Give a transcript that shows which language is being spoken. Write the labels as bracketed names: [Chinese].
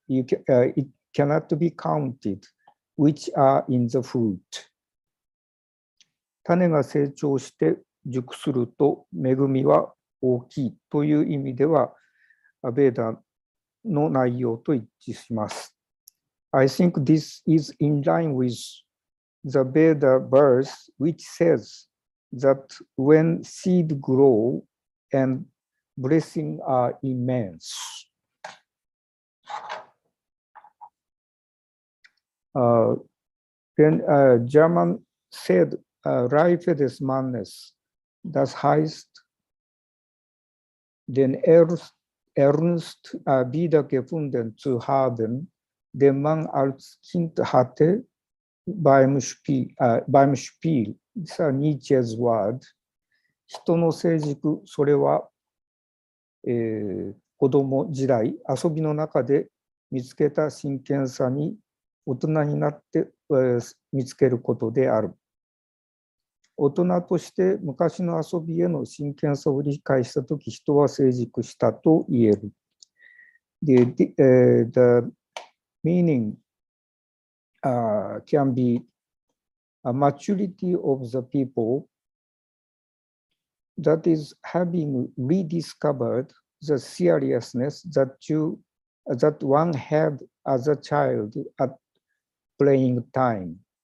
[English] It cannot be counted, which are in the fruit. [Japanese] 種が成長して熟すると恵みは大きいという意味では、ベーダの内容と一致します。 [English] I think this is in line with the Veda verse which says that when seed grow and blessing are immense. Then German said, [German] Reife des Mannes, das heißt, den Ernst wiedergefunden zu haben, den man als Kind hatte beim Spiel. Das ist Nietzsches Wort. [Japanese] 人の成熟、それは、子供時代、遊びの中で見つけた真剣さに大人になって、見つけることである。大人として昔の遊びへの真剣さを理解したとき、人は成熟したと言える。 [English] The meaning can be a maturity of the people that is having rediscovered the seriousness that one had as a child at playing time.